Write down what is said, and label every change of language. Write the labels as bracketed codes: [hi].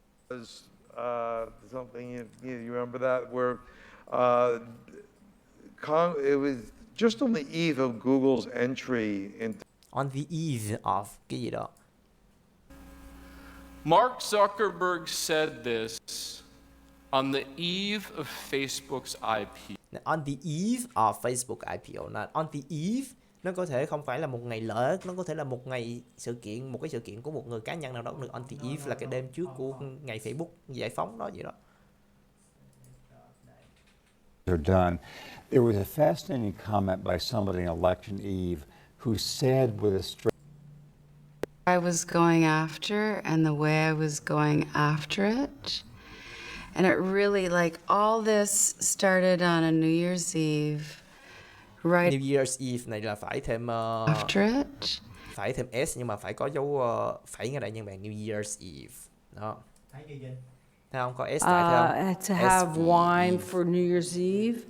[en] was something you remember that where it was just on the eve of Google's entry into. On the eve of [vi] cái gì đó. [en] Mark Zuckerberg said this on the eve of Facebook's IPO. On the eve of Facebook IPO. Now, on the eve [vi] nó có thể không phải là một ngày lễ, nó có thể là một cái sự kiện của một người cá nhân nào đó cũng được. [en] On the eve [vi] là cái đêm trước của ngày Facebook giải phóng đó vậy đó. [en] They're done. There was a fascinating comment by somebody on election eve who said with a straight I was going after and the way I was going after it. And it really, like, all this started on a New Year's Eve. Right. [vi] New Year's Eve này là phải thêm [en] after it. [vi] Phải thêm S nhưng mà phải có dấu phẩy ngay đây nha bạn. New Year's Eve. Đó. Thấy không? Có S lại [en] to have wine for New Year's Eve.